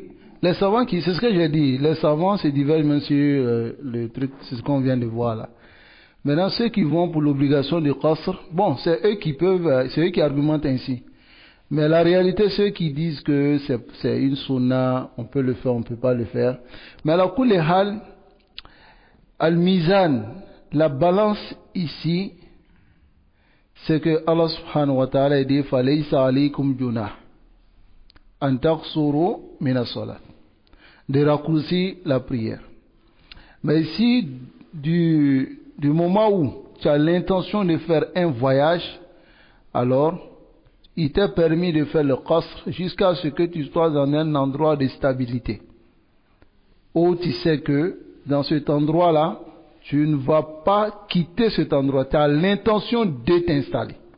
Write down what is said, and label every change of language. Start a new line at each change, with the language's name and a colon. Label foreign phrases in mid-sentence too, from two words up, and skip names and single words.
French: Les savants qui, c'est ce que j'ai dit, les savants se divergent même sur le truc, c'est ce qu'on vient de voir là. Maintenant, ceux qui vont pour l'obligation du qasr, bon, c'est eux qui peuvent, c'est eux qui argumentent ainsi. Mais la réalité, ceux qui disent que c'est une sunna, on peut le faire, on ne peut pas le faire.
Arabic: Mais على كل حال الميزان,
French: la balance ici, c'est que Allah
Arabic: سبحانه وتعالى
French: dit
Arabic: فَلَيْسَ عَلَيْكُمْ جُنَاحٌ أَن تَقْصُرُوا مِنَ الصَّلَاةِ,
French: de raccourcir la prière. Mais ici, du moment où tu as l'intention de faire un voyage, alors il t'est permis de faire le qasr jusqu'à ce que tu sois dans un endroit de stabilité, où tu sais que dans cet endroit-là, tu ne vas pas quitter cet endroit, tu as l'intention de t'installer.